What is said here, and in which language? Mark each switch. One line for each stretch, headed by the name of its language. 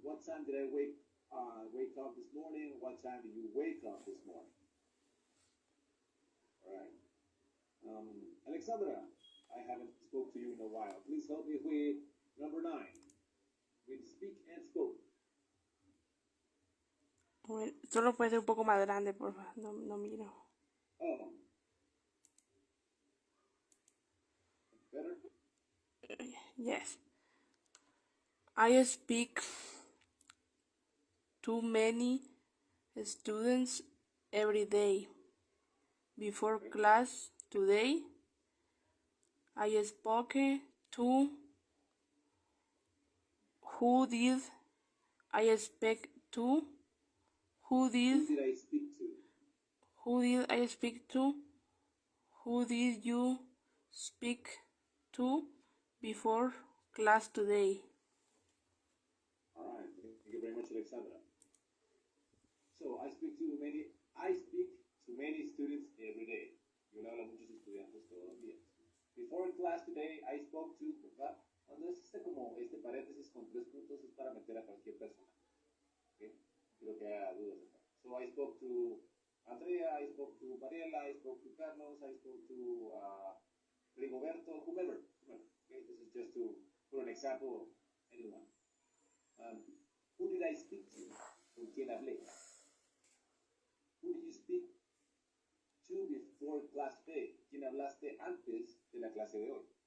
English: What time did I wake up this morning? What time did you wake up this morning? All right. Alexandra, I haven't spoke to you in a while. Please help me with number 9. With speak and spoke.
Spanish: Bueno, solo puede ser un poco más grande, por favor. No miro. Oh.
English: Better? Yes. I speak to many students every day. Before class today, I spoke to who did I speak to? Who did I speak to? Who did I speak to? Who did you speak to before class today? All right. Thank you very much, Alexandra. So I speak to many students every day.
Spanish: Yo le hablo a muchos estudiantes todos los días.
English: Before class today, I spoke to,
Spanish: ¿verdad? Cuando existe como este paréntesis con 3 puntos es para meter a cualquier persona. ¿Okay? Quiero que haya dudas acá.
English: So I spoke to Andrea, I spoke to Mariela, I spoke to Carlos, I spoke to Rigoberto, whomever. Okay? This is just to put an example of anyone. Who did I speak to?
Spanish: ¿Con quién hablé?
English: Who did you speak to before class today?
Spanish: ¿Quién hablaste antes de la clase de hoy?